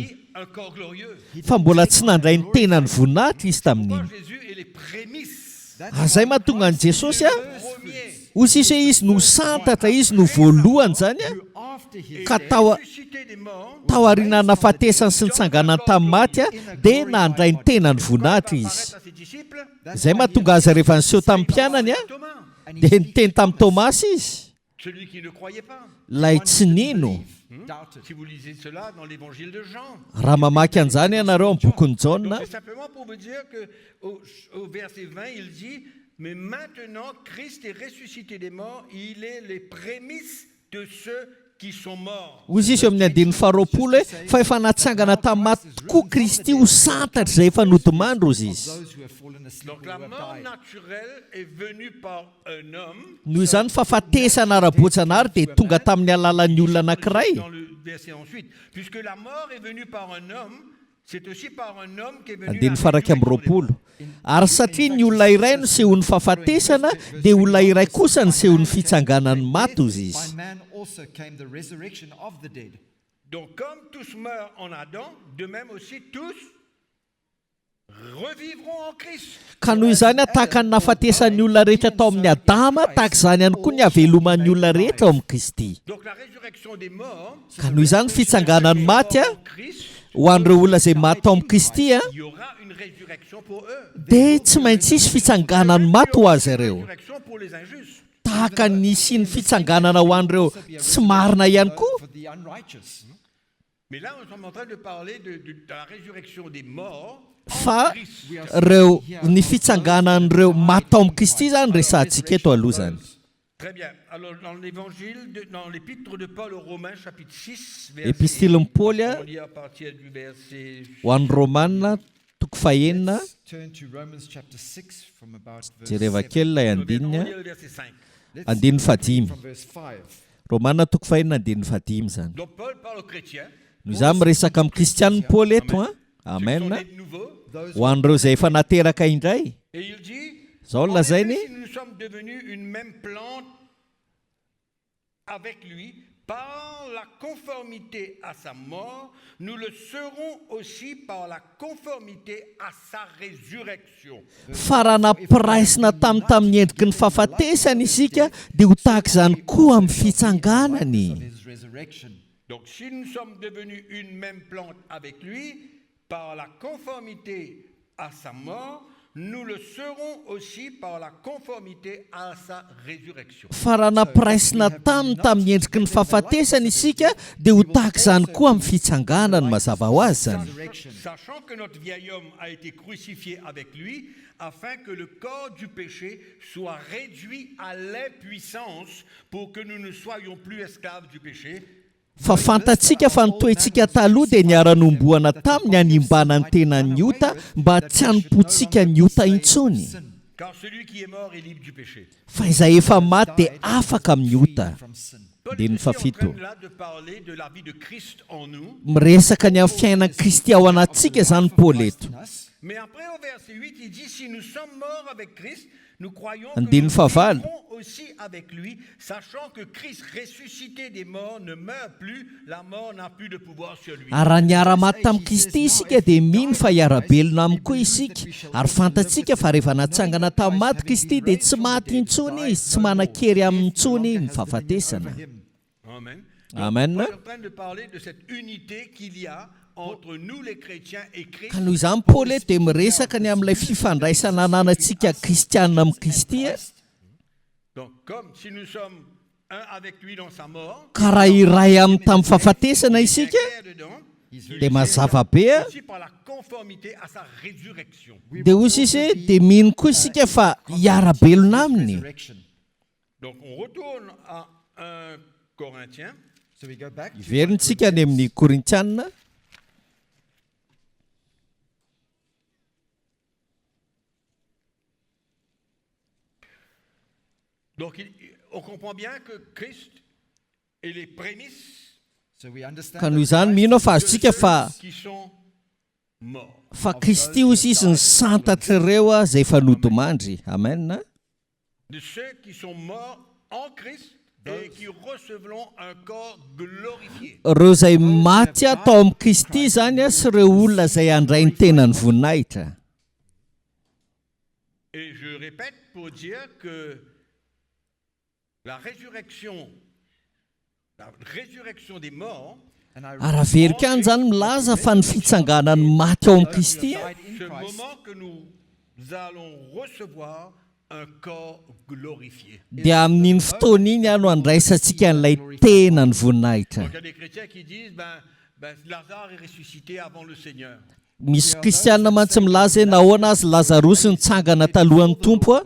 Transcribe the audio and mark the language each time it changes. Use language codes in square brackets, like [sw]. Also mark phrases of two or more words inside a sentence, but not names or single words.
[fr] Pris un corps glorieux. [mg] Fa mbola tsy nandray ny tenany voninahitra izy tamin'iny. [fr] Jésus est les prémices. [mg] Azay mahatonga an' Jesosy a, [fr] Premier. [mg] ozy izy hoe izy no santatra, izy no voalohany zany a, [en] After his [mg] ka tao [fr] Ressuscité des morts. [mg] aoriana nahafatesany sy nitsanganany tamin'ny maty a dia nandray ny tenany voninahitra izy. [fr] Apparaître à ses disciples. [mg] Izay mahatonga azy rehefa niseho tamin'ny mpianany a Thomas, dia niteny tamin'ny Tomasy izy, [fr] celui qui ne croyait pas. [mg] lay tsy nino. [en] doubted. [fr] Si vous lisez cela dans l'évangile de Jean. [mg] Raha mamaky an'izany ianareo amin'ny bokon'ny Jaona, [fr] Donc c'est simplement pour vous dire que au verset 20, il dit, mais maintenant Christ est ressuscité des morts, il est les prémices de ceux qui sont morts. [mg] ozy izy eo amin'ny andin'ny faharoapolo hoe fa efa natsangana tamin'ny maty tokoa Kristy ho santatra izay efa nodomandro ozy izy. [en] Those who have fallen asleep [fr] Donc [en] or [fr] la [en] who have [fr] mort [en] died. [fr] naturelle est venue par un homme. [mg] Noho izany fahafatesana ara-bojanahary dia tonga tamin'ny alalan'ny olona anankiray. [fr] Dans le verset ensuite, puisque la mort est venue par un homme, c'est aussi par un homme qui est venu. [mg] Andiny [fr] la [mg] faraka amin'ny [fr] résurrection des [mg] roapolo. Ary satria ny olona iray no sehon'ny fahafatesana dia olona iray kosa ny sehon'ny fitsanganan'ny maty ozy [en] By [mg] izy. [en] man also came the resurrection of the dead. [fr] morts. Donc comme tous meurent en Adam, de même aussi tous revivront en Christ. [mg] Ka noho izany a tahaka ny nahafatesan'ny olona rehetra tao amin'ny Adama, tahaka izany ihany koa ny haveloman'ny olona rehetra ao amin'ny Kristy. [fr] Donc la résurrection des morts, [mg] Ka noho izany fitsanganan'ny maty a, [fr] en Christ, [mg] ho an'ireo olona izay maty ao amin'ny Kristy a, [fr] il y aura une résurrection pour eux. [mg] dia tsy maintsy isy fitsanganan'ny maty ho azy ireo. [fr] Résurrection pour les injustes. [mg] Tahaka ny sy ny fitsanganana ho an'ireo tsy marina ihany koa. [en] For the unrighteous. [fr] Mais là, nous sommes en train de parler de la résurrection des morts. [mg] Fa ireo ny fitsanganan'ireo maty ao amin'ny Kristy zany resantsika eto aloha zany. [fr] Très bien. Alors, dans l'évangile, dans l'épître de Paul aux Romains, chapitre 6, [mg] Epistilin'ny Paoly a [fr] on lit à partir du verset. [mg] ho an'ny Romanina toko fahenina, [en] Turn to Romans chapter 6 from about verse [mg] jereva 7. kely ilay [fr] On [mg] andininy [fr] lit [mg] a, [fr] le verset 5. [mg] andininy fadimy. [en] From verse 5. [mg] Romanina toko fahenina andininy fadimy zany. [fr] Donc, Paul parle aux chrétiens. [mg] Noho izany miresaka amin'ny kristianiny Paoly eto a, Amen. amen. [fr] Ceux qui sont nés de nouveau. [mg] Ho an'ireo izay efa nateraka indray, [fr] Et il dit, [mg] zao ny [fr] en effet, [mg] lazainy, [fr] si nous sommes devenus une même plante avec lui, par la conformité à sa mort, nous le serons aussi par la conformité à sa résurrection. [mg] fa raha nampiraisina tamin'ny endriky ny fahafatesana isika dia ho tahaka izany koa amin'ny fitsanganany. [en] Of his resurrection. [fr] Donc si nous sommes devenus une même plante avec lui, par la conformité à sa mort, nous le serons aussi par la conformité à sa résurrection. [mg] fa raha nampiraisina tamin'ny endriky ny fahafatesana isika dia ho tahaka izany koa amin'ny fitsanganany mazava ho azy zany. [fr] Sachant que notre vieil homme a été crucifié avec lui, afin que le corps du péché soit réduit à l'impuissance pour que nous ne soyons plus esclaves du péché. [mg] Fa fantatsika fa nytoetsika taloha dia niara-nomboana tamin'ny animbana ny tenan'ny ota mba tsy hanompotsika ny ota intsony. [fr] Car celui qui est mort est libre du péché. [mg] Fa izay efa maty dia afaka amin'ny ota. [en] from sin. [fr] Paul [mg] Dia ny [fr] est en [mg] fafito. [fr] train là de parler de la vie de Christ en nous. [mg] Miresaka ny amin'ny fiainana Kristy ao anatsika zany Paul eto. [en] In us, [fr] Mais après au verset 8, il dit, si nous sommes morts avec Christ, nous croyons [mg] Andin [fr] que nous [mg] faval. [fr] vivrons aussi avec lui, sachant que Christ ressuscité des morts ne meurt plus, la mort n'a plus de pouvoir sur lui. [mg] Ary raha niara-maty tamin'ny Kristy isika dia mino fa hiara-belona aminy koa isika. Ary fantatsika fa rehefa natsangana tamin'ny maty Kristy dia tsy maty intsony izy, tsy manan-kery amin'ny intsony ny fahafatesana. Amen. Amen. [fr] Paul est en train de parler de cette unité qu'il y a entre nous les chrétiens et Christ. [mg] Ka noho izany Paul eto dia miresaka ny amin'ilay fifandraisana ananantsika kristianina amin'ny Kristy. [fr] Donc comme si nous sommes un avec lui dans sa mort, [mg] Ka raha iray amin'ny tamin'ny fahafatesana [fr] il est [mg] isika [fr] clair dedans, [mg] dia mazava be [fr] aussi par la conformité à sa résurrection. [mg] dia hozy izy dia mino koa isika fa hiara-belona aminy. [en] resurrection. [fr] Donc on retourne à 1 Corinthiens. [en] So we go back to [mg] Iverintsika any amin'ny Korintianina. [fr] Donc on comprend bien que Christ est les prémices [en] So we understand [mg] Ka noho [en] that [mg] izany [en] Christ [mg] mino [fr] de [mg] fa azontsika fa [fr] ceux qui sont morts. [mg] Kristy hozy izy ny santatra ireo izay efa nodomandry. Amen. [fr] De ceux qui sont morts en Christ et qui recevront un corps glorifié. [mg] Ireo izay maty tao amin'ny Kristy izany sy ireo olona izay handray ny tenany voninahitra. [fr] Et je répète pour dire que la résurrection des morts, [en] and I [mg] Ary averika any izany milaza fa ny fitsanganany maty ao amin'ny Kristy [en] died in [fr] ce [en] Christ. [fr] moment que nous allons recevoir un corps glorifié. [mg] dia amin'iny fotoana iny no andraisantsika an'ilay tenany voninahitra. [fr] Donc il y a des chrétiens qui disent, ben, Lazare est ressuscité avant le Seigneur. [mg] Misy kristianina mantsy milaza hoe nahoana azy Lazarosy nitsangana talohan'ny tompo a?